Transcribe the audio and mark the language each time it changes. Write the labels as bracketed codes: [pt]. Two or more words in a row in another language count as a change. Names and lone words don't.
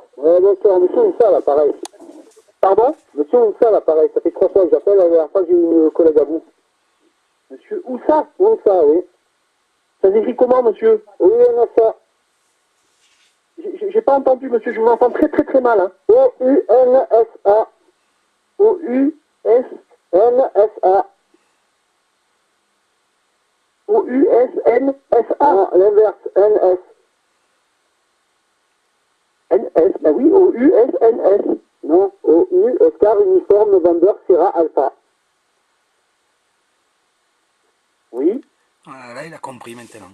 [fr] Bonsoir, monsieur Moussa, là, pareil. Pardon? Monsieur Moussa, là, pareil. Ça fait 3 fois que j'appelle, la dernière fois j'ai eu une collègue à vous. Monsieur Oussa? Oussa, oui. Ça s'écrit comment, monsieur? Oui, Oussa. J'ai pas entendu, monsieur, je vous entends très très très mal. Hein. O-U-N-S-A. O-U-S-N-S-A. O-U-S-N-S-A. Non, l'inverse, N-S. N-S, bah oui, O-U-S-N-S. Non, O-U, Oscar, Uniforme, November, Sierra, Alpha. Oui. Voilà, là il a compris maintenant.